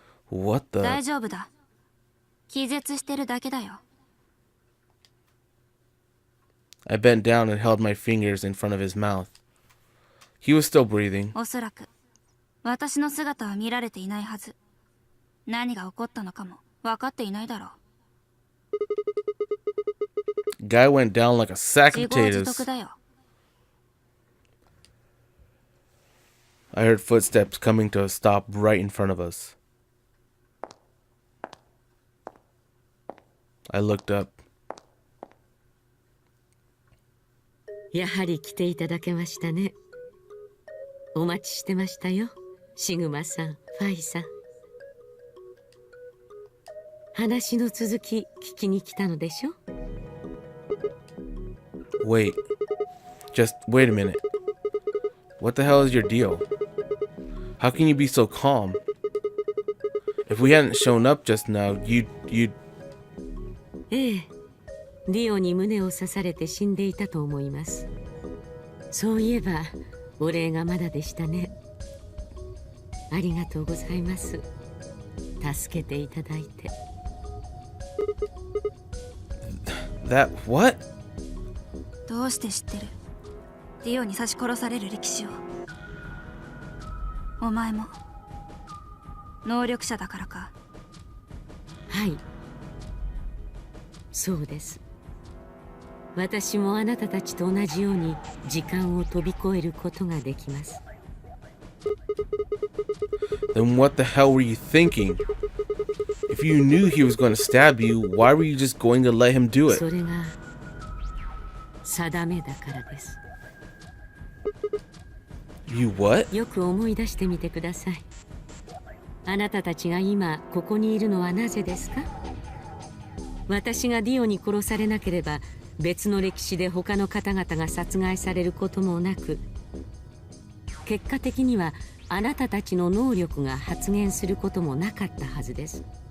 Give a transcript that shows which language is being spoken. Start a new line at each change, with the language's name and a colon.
English: What the?
Japanese: 大丈夫だ。気絶してるだけだよ。
English: I bent down and held my fingers in front of his mouth. He was still breathing.
Japanese: おそらく私の姿は見られていないはず。何が起こったのかも分かっていないだろう。
English: Guy went down like a sack of
Japanese: 自業自
English: potatoes.
Japanese: 得だよ。
English: I heard footsteps coming to a stop right in front of us. I looked up.
Japanese: やはり来ていただけましたね。お待ちしてましたよ、シグマさん、ファイさん。話の続き聞きに来たのでしょ？
English: Wait. Just wait a minute. What the hell is your deal? How can you be so calm? If we hadn't shown up just now, you'd...
Japanese: ええ、ディオに胸を刺されて死んでいたと思います。そういえばお礼がまだでしたね。ありがとうございます。助けていただいて。
English: That what?
Japanese: どうして知ってる？ディオに刺し殺される歴史を。お前も能力者だからか？はい、そうです。私もあなたたちと同じように時間を飛び越えることができます。
English: Then what the hell were you thinking? If you knew he was going to stab you, why were you just going to let him do it?
Japanese: それが定めだからです。
English: You what?
Japanese: よく思い出してみてください。あなたたちが今ここにいるのはなぜですか？私がディオに殺されなければ別の歴史で他の方々が殺害されることもなく、結果的にはあなたたちの能力が発現することもなかったはずです。